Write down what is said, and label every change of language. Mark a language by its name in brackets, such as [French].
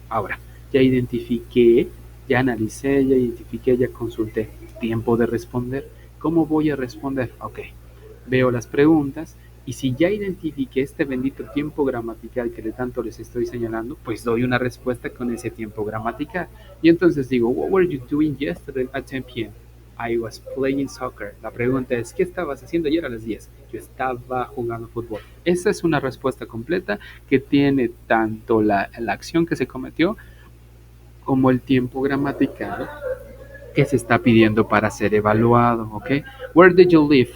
[Spanish] Ahora, ya identifiqué, ya analicé, ya identifiqué, ya consulté. Tiempo de responder. ¿Cómo voy a responder? Ok, veo las preguntas y si ya identifiqué este bendito tiempo gramatical que de tanto les estoy señalando, pues doy una respuesta con ese tiempo gramatical. Y entonces digo, [English] what were you doing yesterday at 10 p.m.? I was playing soccer. [Spanish] La pregunta es, ¿qué estabas haciendo ayer a las 10? Yo estaba jugando fútbol. Esa es una respuesta completa que tiene tanto la acción que se cometió como el tiempo gramatical que se está pidiendo para ser evaluado, ¿ok? [English] Where did you live?